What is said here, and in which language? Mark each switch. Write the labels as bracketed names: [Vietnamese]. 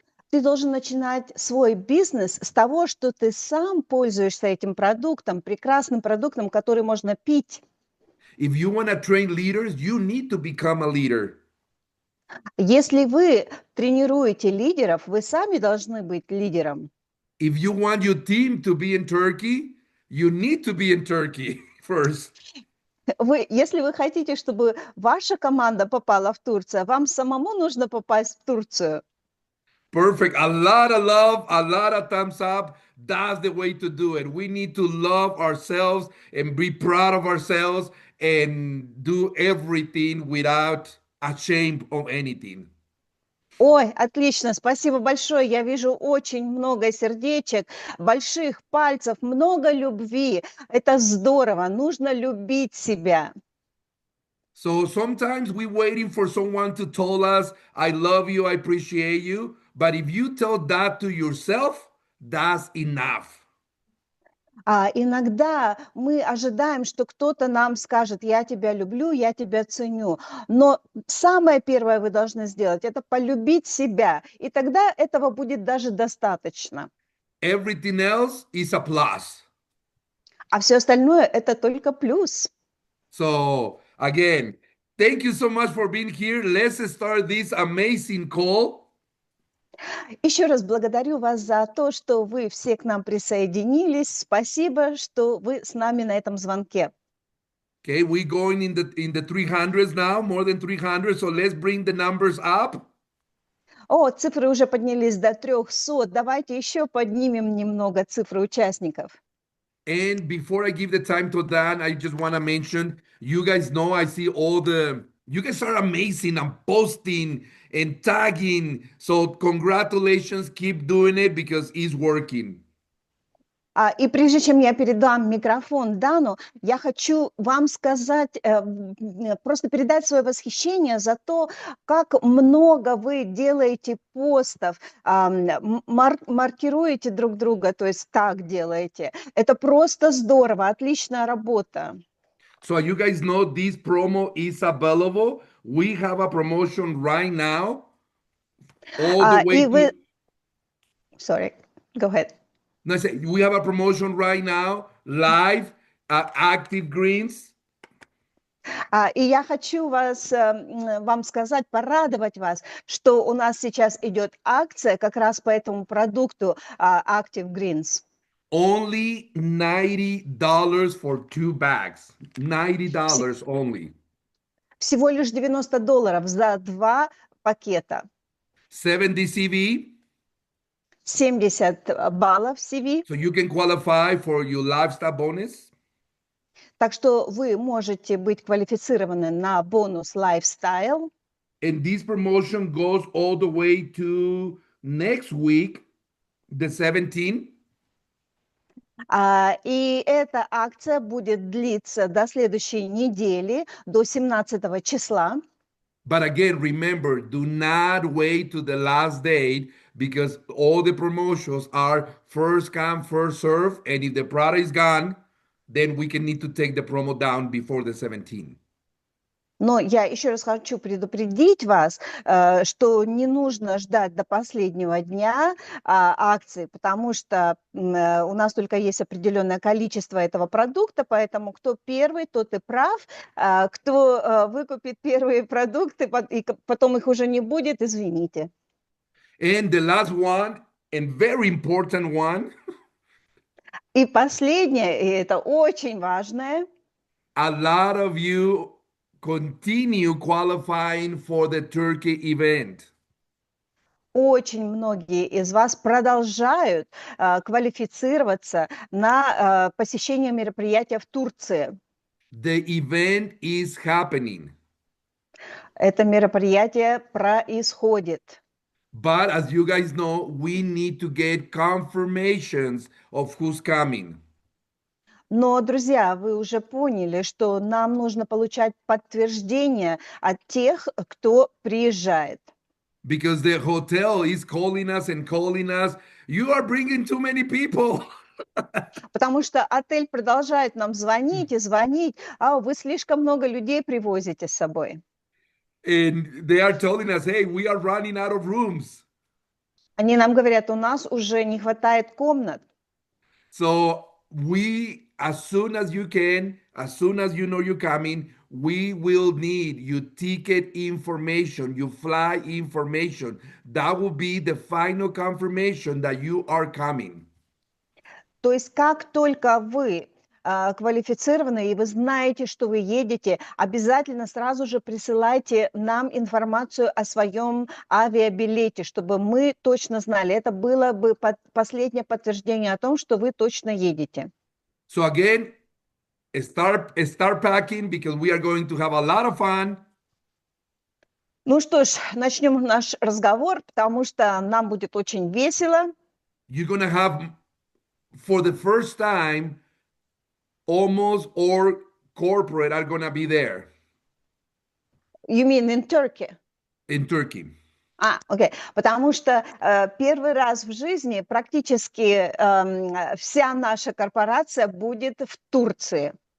[Russian] Ты должен начинать свой бизнес с того, что ты сам пользуешься этим продуктом, прекрасным продуктом, который можно пить. [English] If you want to train leaders, you need to become a leader. [Russian] Если вы тренируете лидеров, вы сами должны быть лидером. [English] If you want your team to be in Turkey, you need to be in Turkey first. [Russian] Если вы хотите, чтобы ваша команда попала в Турцию, вам самому нужно попасть в Турцию. [English] Perfect. A lot of love, a lot of thumbs up. That's the way to do it. We need to love ourselves and be proud of ourselves and do everything without a shame of anything. [Russian] Ой, отлично, спасибо большое. Я вижу очень много сердечек, больших пальцев, много любви. Это здорово, нужно любить себя. [English] So sometimes we're waiting for someone to tell us, I love you, I appreciate you. But if you tell that to yourself, that's enough. [Russian] Иногда мы ожидаем, что кто-то нам скажет, я тебя люблю, я тебя ценю. Но самое первое вы должны сделать, это полюбить себя. И тогда этого будет даже достаточно. [English] Everything else is a plus. [Russian] А все остальное это только плюс. [English] So again, thank you so much for being here. Let's start this amazing call. [Russian] Еще раз благодарю вас за то, что вы все к нам присоединились. Спасибо, что вы с нами на этом звонке. [English] Okay, we're going in the 300s now, more than 300. So let's bring the numbers up. [Russian] О, цифры уже поднялись до 300. Давайте еще поднимем немного цифры участников. [English] And before I give the time to Dan, I just want to mention, you guys know I see you guys are amazing. I'm posting and tagging. So congratulations, keep doing it because it's working. [Russian] И прежде чем я передам микрофон Дану, я хочу вам сказать, просто передать свое восхищение за то, как много вы делаете постов, маркируете друг друга, то есть так делаете. Это просто здорово, отличная работа. [English] So you guys know this promo is available. We have a promotion right now. All the way Sorry, go ahead. No, I say we have a promotion right now, live at Active Greens. [Russian] И я хочу вам сказать, порадовать вас, что у нас сейчас идет акция как раз по этому продукту Active Greens. [English] Only $90 for 2 bags. $90 only. [Russian] Всего лишь $90 за 2 пакета. [English] 70 CV. [Russian] 70 баллов CV. [English] So you can qualify for your lifestyle bonus. [Russian] Так что вы можете быть квалифицированы на бонус Lifestyle. [English] And this promotion goes all the way to next week, the 17th. [Russian] И эта акция будет длиться до следующей недели, до 17 числа. [English] But again, remember, do not wait to the last date because all the promotions are first come, first serve. And if the product is gone, then we can need to take the promo down before the 17th. [Russian] Но я еще раз хочу предупредить вас, что не нужно ждать до последнего дня акции, потому что у нас только есть определенное количество этого продукта, поэтому кто первый, тот и прав. Кто выкупит первые продукты, и потом их уже не будет, извините. [English] And the last one, and very important one. [Russian] И последнее, и это очень важное. [English] A lot of you continue qualifying for the Turkey event. [Russian] Очень многие из вас продолжают квалифицироваться на посещение мероприятия в Турции. [English] The event is happening. [Russian] Это мероприятие происходит. [English] But as you guys know, we need to get confirmations of who's coming. [Russian] Но, друзья, вы уже поняли, что нам нужно получать подтверждение от тех, кто приезжает. [English] Because the hotel is calling us and calling us. You are bringing too many people. [Russian] Потому что отель продолжает нам звонить и звонить. Вы слишком много людей привозите с собой. [English] And they are telling us, hey, we are running out of rooms. [Russian] Они нам говорят, у нас уже не хватает комнат. [English] So we, as soon as you can, as soon as you know you're coming, we will need your ticket information, your flight information. That will be the final confirmation that you are coming. [Russian] То есть как только вы квалифицированы и вы знаете, что вы едете, обязательно сразу же присылайте нам информацию о своем авиабилете, чтобы мы точно знали. Это было бы последнее подтверждение о том, что вы точно едете. [English] So again, start packing because we are going to have a lot of fun. [Russian] Ну что ж, начнем наш разговор, потому что нам будет очень весело. [English] You're going to have, for the first time, almost all corporate are going to be there. You mean in Turkey? In Turkey. [Russian] Окей. Потому что первый раз в жизни практически вся наша корпорация будет в Турции.